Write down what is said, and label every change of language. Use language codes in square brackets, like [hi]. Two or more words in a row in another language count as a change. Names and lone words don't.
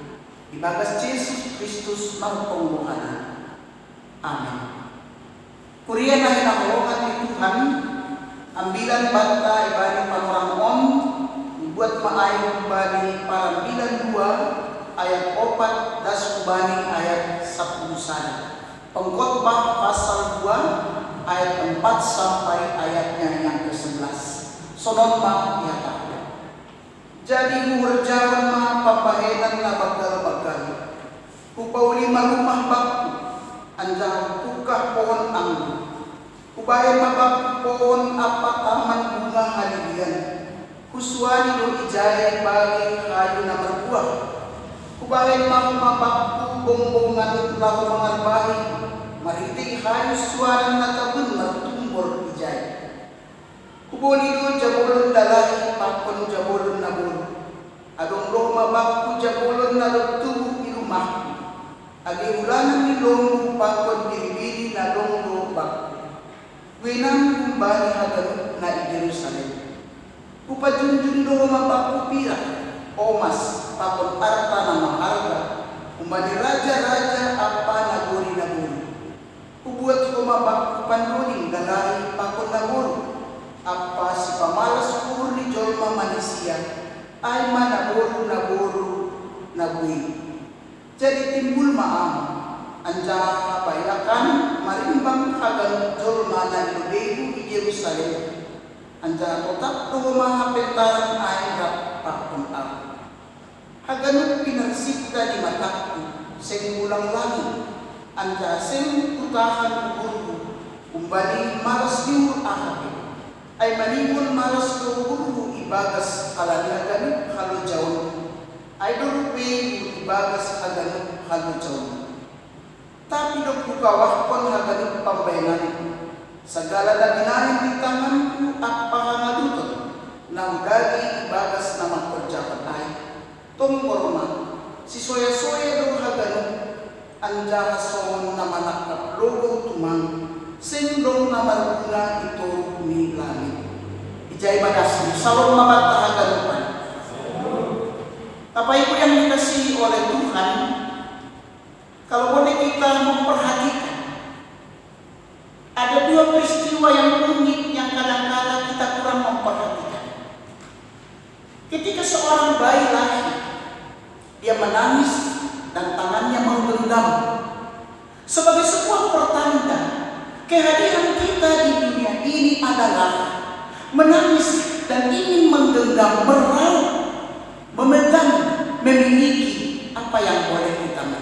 [bts] Ibagas Jesus Kristus magpangbuhanan. Amen. Kuriya na hinakulokan ni Tuhan ambilan bata ibani panoramon buat maayon bani parambilan 2 ayat 4 das ubani ayat 10 sana. [id] Pengkhotbah pasal 2 ayat 4 sampai ayatnya yang ke-11. [bts] Sonon ma yata. Jadi muherjawan ma papahenan na bagal-bagal. Upauli marumah bakku anjang pukah pohon anggur. Ubayan mabak pohon apa taman bunga halidian. Kuswani do ijaya bagi kayu na berbuah. Ubayan mabakku bongbongan lahu mangarbahi. Mariting kayu suara na tabun martumbor ijaya. Kuboli do jabolon dalahi pakon jabolon na bulu. Adong roh mabakku jabolon na tubuh di rumahku. Agi ulanan ni lombu pakon biri-biri na lombu bakku. Winang kumbali haganut na i Jerusalem. Upajunjun do mabakku pira, omas pakon arta na maharga. Kumbali raja-raja apa naguri-naguri. Ubuat ko mabakku panduling dalahi pakon naguri. Apa si pamalas pur ni jolma manusia ay manaburu nagui. Jadi timbul maam. Anja kapayakan marimbang hagan jolma na ilubehu di Yerusalem. Anja totak do mahapentaran ayat pakon aku. Haganut pinarsipta di mataku sing ulang langit. Anja sing utahan guru kumbali malas liur ahapin. Ay malingon malas do guru ibagas kalani haganut halo jauh. Ay dorupe ibagas haganut halo jauh. Tapi dok bukawah pun haganut pambayanan. Segala daginahin di tanganku apa hangadutut. Nang dagi ibagas nama perjabat ay. Tong borma. Si soya-soya do haganut. Anja hason na manakap logo tumang. Sindong na maruna ito ni langit. Ijay madasli. Salong mabata haganutan. [id] Apa itu yang dikasihi oleh Tuhan? Kalau boleh kita memperhatikan, ada dua peristiwa yang unik yang kadang-kadang kita kurang memperhatikan. Ketika seorang bayi lahir, dia menangis dan tangannya menggenggam sebagai sebuah pertanda kehadiran kita di dunia ini adalah menangis dan ingin menggenggam, meraup, memegang, memiliki apa yang boleh kita miliki.